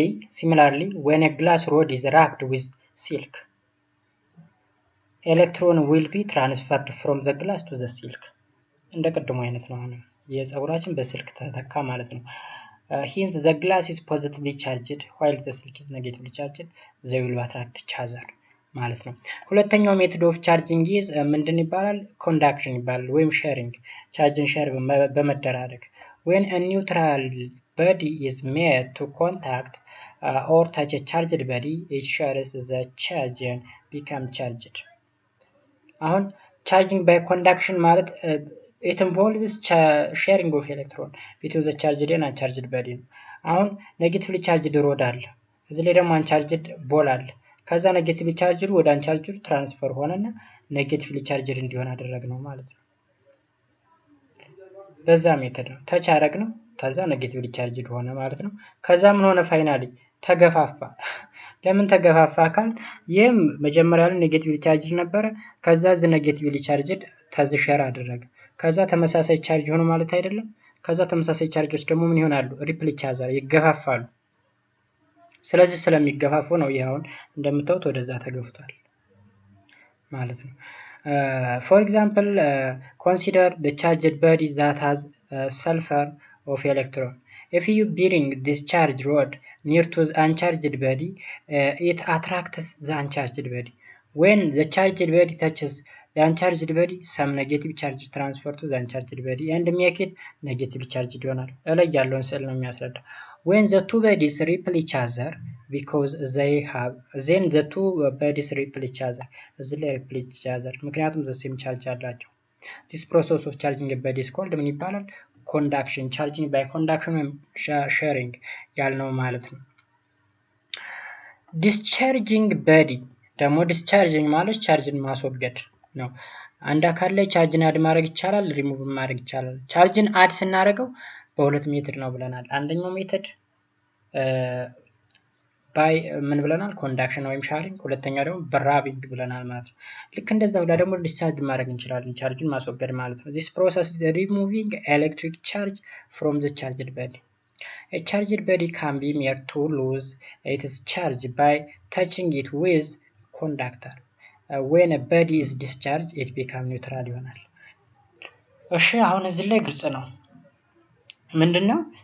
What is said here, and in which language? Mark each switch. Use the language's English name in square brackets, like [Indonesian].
[English] Similarly, when a glass rod is wrapped with silk, electron will be transferred from the glass to the silk. [Amharic] እንደ ቀድሞ አይነት ነው። አሁን የጸጉራችን በስልክ ተተካ ማለት ነው። [English] hence the glass is positively charged while the silk is negatively charged. they will attract each other [Amharic] ማለት ነው። ሁለተኛው ሜቶድ ኦፍ ቻርጂንግ ኢዝ ምንድን ይባላል? ኮንዳክሽን ይባላል ወይም ሼሪንግ። ቻርጅን ሼር በመደራረግ [English] when a neutral body is made to contact or touch a charged body, it shares the charge and become charged. [Amharic] አሁን [English] charging by conduction [Amharic] ማለት [English] it involves sharing of electron between the charged and uncharged body [Amharic] ነው። አሁን ኔጌቲቭሊ ቻርጅድ ሮድ አለ፣ እዚህ ላይ ደግሞ አንቻርጅድ ቦል አለ። ከዛ ኔጌቲቭሊ ቻርጅዱ ወደ አንቻርጅዱ ትራንስፈር ሆነና ኔጌቲቭሊ ቻርጅድ እንዲሆን አደረግነው ማለት ነው። በዛ ሜተድ ነው ተች አደረግነው፣ ከዛ ኔጌቲቭሊ ቻርጅድ ሆነ ማለት ነው። ከዛ ምን ሆነ? ፋይናሊ ተገፋፋ። ለምን ተገፋፋ ካል ይህም መጀመሪያ ላይ ኔጌቲቭሊ ቻርጅድ ነበረ፣ ከዛ ዝ ኔጌቲቭሊ ቻርጅድ ተዝ ሼር አደረገ። ከዛ ተመሳሳይ ቻርጅ ሆነ ማለት አይደለም። ከዛ ተመሳሳይ ቻርጆች ደግሞ ምን ይሆናሉ? ሪፕል ኢች አዘር ይገፋፋሉ። ስለዚህ ስለሚገፋፉ ነው ይሄ አሁን እንደምታዩት ወደዛ ተገፍቷል ማለት ነው። [English] for example, consider the charged body that has sulfur of electron. If you bring this charged rod near to the uncharged body, it attracts the uncharged body. When the charged body touches the uncharged body, some negative charge transfer to the uncharged body and make it negatively charged [Amharic] ይሆናል። እላይ ያለውን ስዕል ነው የሚያስረዳው። [English] when the two bodies repel each other because they have then the two bodies repel each other, [Amharic] እዚህ ላይ [English] repel each other [Amharic] ምክንያቱም [English] the same charge [Amharic] አላቸው። [English] this process of charging a body is called [Amharic] ምን ይባላል? ኮንዳክሽን። ቻርጂንግ ባይ ኮንዳክሽን ወይም ሼሪንግ ያልነው ማለት ነው። ዲስቻርጂንግ በዲ ደግሞ ዲስቻርጂንግ ማለት ቻርጅን ማስወገድ ነው። አንድ አካል ላይ ቻርጅን አድ ማድረግ ይቻላል፣ ሪሙቭ ማድረግ ይቻላል። ቻርጅን አድ ስናደርገው በሁለት ሜተድ ነው ብለናል። አንደኛው ሜተድ ባይ ምን ብለናል? ኮንዳክሽን ወይም ሻሪንግ። ሁለተኛው ደግሞ በራቢንግ ብለናል ማለት ነው። ልክ እንደዛው ደግሞ ዲስቻርጅ ማድረግ እንችላለን፣ ቻርጅን ማስወገድ ማለት ነው። [English] this process is removing electric charge from the charged body. A charged body can be made to lose its charge by touching it with conductor. When a body is discharged, it becomes neutral [Amharic] ይሆናል። እሺ አሁን እዚህ ላይ ግልጽ ነው። ምንድነው?